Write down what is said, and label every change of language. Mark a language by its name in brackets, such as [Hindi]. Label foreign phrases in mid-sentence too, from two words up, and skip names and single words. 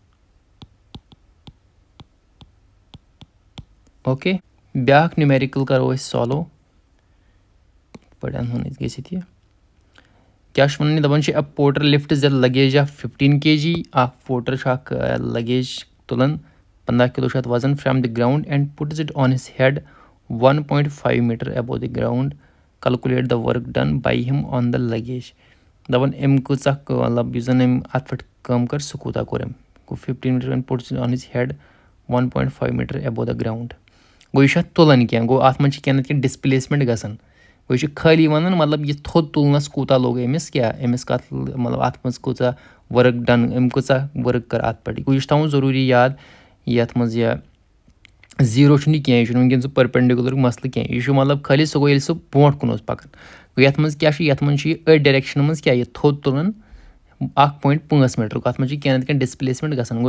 [Kashmiri] اوکے بیٛاکھ نیوٗمیرِکَل کَرو أسۍ سالو یِتھ پٲٹھۍ اَنہٕ ہون أسۍ گٔژھِتھ یہِ کیٛاہ چھُ وَنان یہِ دَپان چھِ [English] a porter lifts a luggage of 15 kg [Kashmiri] اَکھ پورٹر چھُ اَکھ لگیج تُلان 15 کِلوٗ چھُ اَتھ وزن [English] from the ground and puts it on his head 1.5 meter above the ground calculate the work done by him on the luggage [Kashmiri] دَپان أمۍ کۭژاہ مطلب یُس زن أمۍ اَتھ پٮ۪ٹھ کٲم کٔر سُہ کوٗتاہ کوٚر أمۍ گوٚو [English] 15 meter and puts it on his head 1.5 meter above the ground [Kashmiri] گوٚو یہِ چھُ اَتھ تُلان کینٛہہ گوٚو اَتھ منٛز چھِ کینٛہہ نتہٕ کینٛہہ ڈِسپلیسمٮ۪نٛٹ گژھان گوٚو یہِ چھُ خٲلی وَنان مطلب یہِ تھوٚد تُلنَس کوٗتاہ لوٚگ أمِس أمِس کَتھ مطلب اَتھ منٛز کۭژاہ [English] work done [Kashmiri] أمۍ کۭژاہ ؤرٕک کٔر اَتھ پٮ۪ٹھ گوٚو یہِ چھُ تھاوُن ضروٗری یاد یَتھ منٛز یہِ زیٖرو چھُنہٕ یہِ کینٛہہ یہِ چھُنہٕ وٕنکٮ۪ن سُہ پٔرپٮ۪نڈِکیوٗلَرُک مَسلہٕ کینٛہہ یہِ چھُ مطلب خٲلی سُہ گوٚو ییٚلہِ سُہ برونٛٹھ کُن اوس پَکان گوٚو یَتھ منٛز کیٛاہ چھُ یَتھ منٛز چھُ یہِ أتھۍ ڈایریکشنہِ منٛز کیٛاہ یہِ تھوٚد تُلان 1.5 میٖٹرُک اَتھ منٛز چھِ کینٛہہ نَتہٕ کینٛہہ ڈِسپلیسمٮ۪نٛٹ گژھان گوٚو